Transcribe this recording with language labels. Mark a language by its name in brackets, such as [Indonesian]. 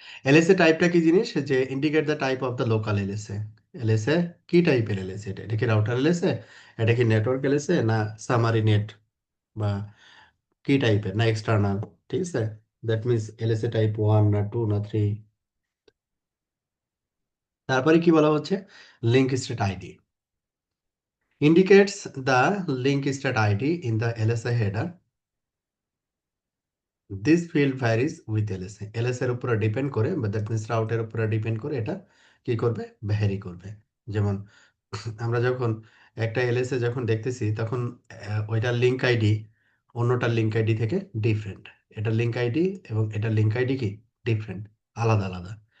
[English] LSA [Bangla] টাইপটা কি জিনিস, যে [English] Indicate the type of the local LSA. [Bangla] LSA কি টাইপের এলএসএ, এটা কি রাউটার এলএসএ, এটা কি নেটওয়ার্ক এলএসএ, না সামারি নেট, বা কি টাইপের, না এক্সটার্নাল, ঠিক আছে। [English] That means LSA type 1 না 2 না 3। [Bangla] তারপরে কি বলা হচ্ছে, [English] Link state ID indicates the link state ID in the LSA header. This field varies with LSA. [Bangla] LSA এর উপরে ডিপেন্ড করে, বা [English] that means [Bangla] রাউটের উপরে ডিপেন্ড করে এটা কি করবে, ভ্যারি করবে। যেমন আমরা যখন একটা এলএসএ যখন দেখতেছি, তখন ওইটার লিঙ্ক আইডি অন্যটার লিঙ্ক আইডি থেকে ডিফারেন্ট। এটার লিঙ্ক আইডি এবং এটার লিঙ্ক আইডি কি ডিফারেন্ট, আলাদা আলাদা।